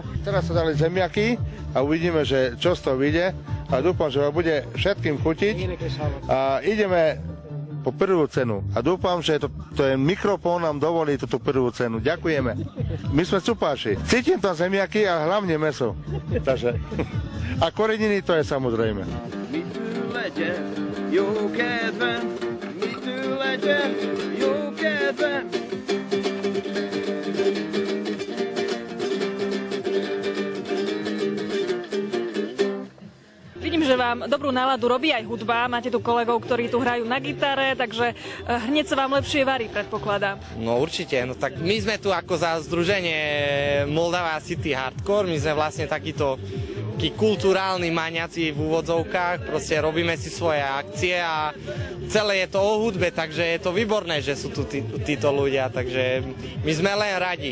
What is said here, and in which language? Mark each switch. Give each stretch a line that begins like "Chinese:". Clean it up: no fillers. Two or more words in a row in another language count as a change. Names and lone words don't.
Slovak: Teraz sa dali zemiaky a uvidíme, že čo z toho vyjde a dúfam, že bude všetkým chutiť a ideme po prvú cenu. A dúfam, že to je mikrofón nám dovolí túto prvú cenu. Ďakujeme. My sme supáši. Cítim tam zemiaky a hlavne mäso. Takže. A koreniny to je samozrejme.
Hungarian: Mi tu legyen, jó kedvem, mi tu legyen, jó kedvem.
Slovak: Vidím, že vám dobrú náladu robí aj hudba. Máte tu kolegov, ktorí tu hrajú na gitare, takže hneď sa vám lepšie varí, predpokladám. No určite, no tak my sme tu ako za združenie Moldava City Hardcore, my sme vlastne takýto kulturálni maniaci v úvodzovkách, proste robíme si svoje akcie a celé je to o hudbe, takže je to výborné, že sú tu títo ľudia, takže my sme len radi.